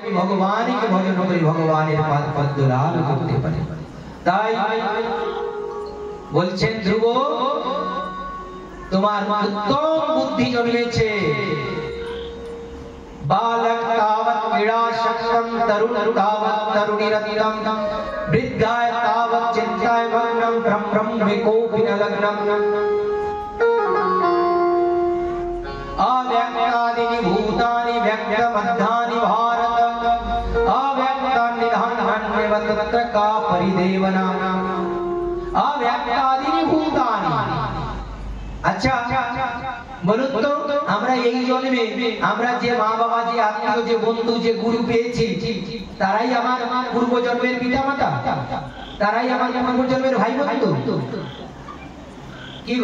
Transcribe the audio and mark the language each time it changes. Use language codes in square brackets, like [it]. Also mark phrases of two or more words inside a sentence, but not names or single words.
[bn] ভগবানকে ভজন করে ভগবানের পদ্ম লাভ করতে পারে। তাই বলছেন ধ্রুব, তোমার উত্তম বুদ্ধি জন্মেছে। [sa] बालक तावत् क्रीडा शक्तं तरुण तावत् तरुणीरत्नं वृद्धाय तावत् चिन्ताय भग्नं ब्रह्मे कोऽपि न लग्नं अव्यक्तानि भूतानि व्यक्तमध्यानि भारत अव्यक्तानि निधान्येव तत्र का परिदेवना अव्यक्तानि भूतानि। [bn] अच्छा বলুন তো, আমরা এই জন্মে আমরা যে মা বাবা, যে আত্মীয়, যে বন্ধু, যে গুরু পেয়েছি, তারাই আমার পূর্ব জন্মের পিতা মাতা, তারাই আমার পূর্ব জন্মের ভাই বন্ধু কি গো?